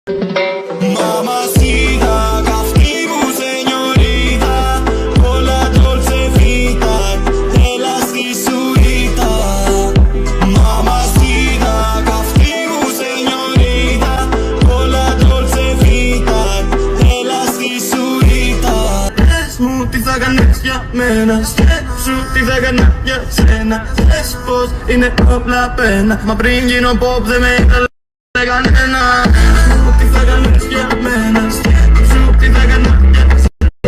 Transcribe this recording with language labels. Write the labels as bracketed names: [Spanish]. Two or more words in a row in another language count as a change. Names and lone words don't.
[Spanish] Mamacita, [Greek] καυτή μου [Spanish] señorita, con la [Italian] dolce vita, [Greek] έλα στη σουίτα. [Spanish] Mamacita, [Greek] καυτή μου [Spanish] señorita, con la [Italian] dolce vita, [Greek] έλα στη σουίτα. Πες μου τι θα κάνεις για μένα, σκέψου τι θα κάνα για σένα. Πες πως είναι όλα πένα, μα πριν γίνω pop δεν με ήθελε κανένα. Τι θα κάνεις για μένα, σκέψου τι θα κάνα για σένα.